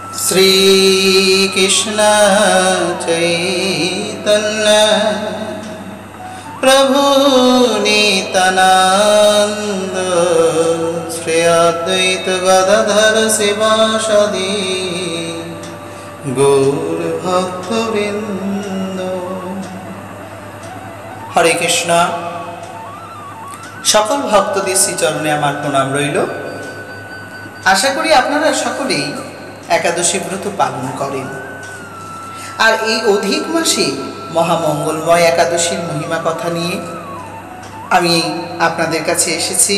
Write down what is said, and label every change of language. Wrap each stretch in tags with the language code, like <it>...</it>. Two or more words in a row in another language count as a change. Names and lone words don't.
<sa>श्रीकृष्ण चैतन्य प्रभु नित्यानंद श्री अद्वैत गदाधर शिवासादि गौर भक्तवृंद।</sa> <bn>हरे कृष्ण। সকল ভক্তদের শ্রীচরণে আমার প্রণাম রইল। আশা করি আপনারা সকলেই একাদশী ব্রত পালন করেন। আর এই অধিক মাসে মহামঙ্গলময় একাদশীর মহিমা কথা নিয়ে আমি আপনাদের কাছে এসেছি।</bn>